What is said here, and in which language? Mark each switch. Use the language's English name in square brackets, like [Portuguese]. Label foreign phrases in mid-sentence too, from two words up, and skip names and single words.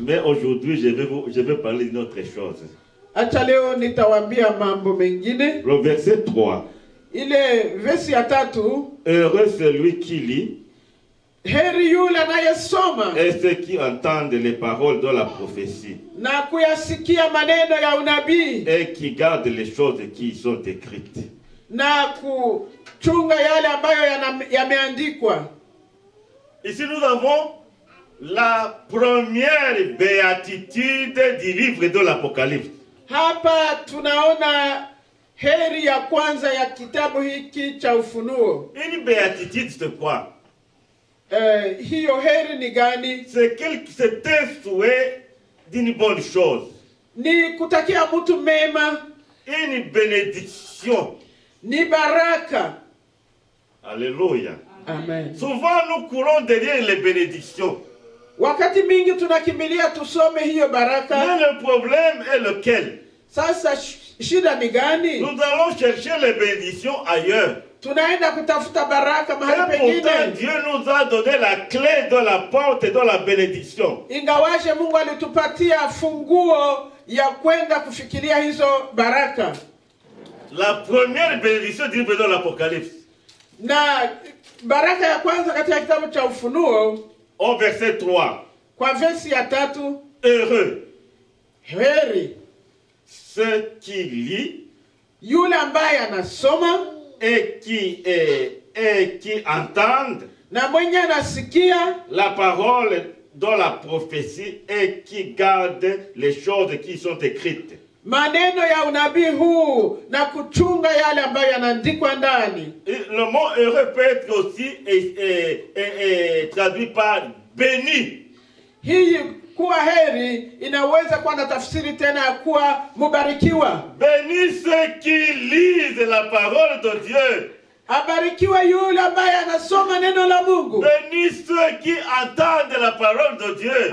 [French] Mais aujourd'hui, je vais parler d'une autre chose. [Swahili] Acha leo nitawaambia mambo mengine. [French] Le verset 3. [Swahili] Ile versi ya 3, [French] Heureux celui qui lit [Swahili] heri yule anayesoma [French] et ceux qui entendent les paroles de la prophétie [Swahili] na kuyasikia maneno ya unabii [French] et qui gardent les choses qui y sont écrites. [Swahili] na kuchunga yale ambayo yameandikwa. [French] Ici, nous avons la première béatitude du livre de l'Apocalypse. [Swahili] Hapa tunaona heri ya kwanza ya kitabu hiki cha Ufunuo. [French] Une béatitude, c'est quoi? [Swahili] Hiyo heri ni gani? [French] C'est un souhait d'une bonne chose. [Swahili] Ni kutakia mtu mema, [French] Une bénédiction. [Swahili] ni baraka. Alléluia. Amen. [French] Souvent, nous courons derrière les bénédictions. [Swahili] Wakati mingi tunakimbilia tusome hiyo baraka. [French] Mais le problème est lequel? [Swahili] Sasa shida ni gani? [French] Nous allons chercher les bénédictions ailleurs. [Swahili] Tunaenda kutafuta baraka [French] Et [Swahili] mahali [French] pourtant, [Swahili] pengine. [French] Dieu nous a donné la clé de la porte de la bénédiction. [Swahili] Ingawaje Mungu alitupatia funguo ya kwenda kufikiria hizo baraka. [French] La première bénédiction du livre de l'Apocalypse. [Swahili] Na baraka ya kwanza katika kitabu cha Ufunuo [French] Au verset 3. [Swahili] kwa versi ya 3, [French] Heureux [Swahili] heri [French] ceux qui lit [Swahili] yule ambaye anasoma [French] et qui entendent [Swahili] na mwenye anasikia [French] la parole de la prophétie et qui gardent les choses qui sont écrites. [Swahili] maneno ya unabii huu na kuchunga yale ambayo yanaandikwa ndani. [French] Le mot heureux peut être aussi traduit par béni. [Swahili] Hii kuwa heri inaweza kuwa na tafsiri tena ya kuwa mubarikiwa. [French] Béni ceux qui lisent la parole de Dieu. [Swahili] Abarikiwa yule ambaye anasoma neno la Mungu. [French] Béni ceux qui entendent la parole de Dieu.